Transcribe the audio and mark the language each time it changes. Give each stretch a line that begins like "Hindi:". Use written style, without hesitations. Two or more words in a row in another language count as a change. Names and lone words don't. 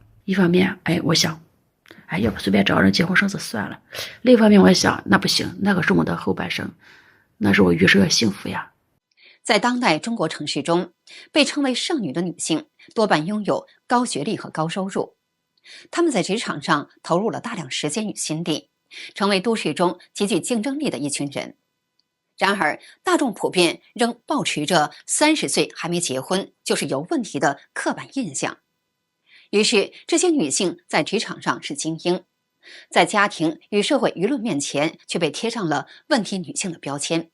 Chinese: 一方面，我想，要不隨便找人結婚生子算了。另一方面，我想，那不行，那可是我的后半生，那是我余生的幸福呀。在当代中国城市中，被称為剩女的女性多半擁有高學歷和高收入，她们在職場上投入了大量時間與心力，成為都市中極具競爭力的一群人。然而，大眾普遍仍抱持着30歲還沒結婚就是有問題的刻板印象。於是，這些女性在職場上是精英，在家庭與社會輿論面前卻被貼上了問題女性的標籤。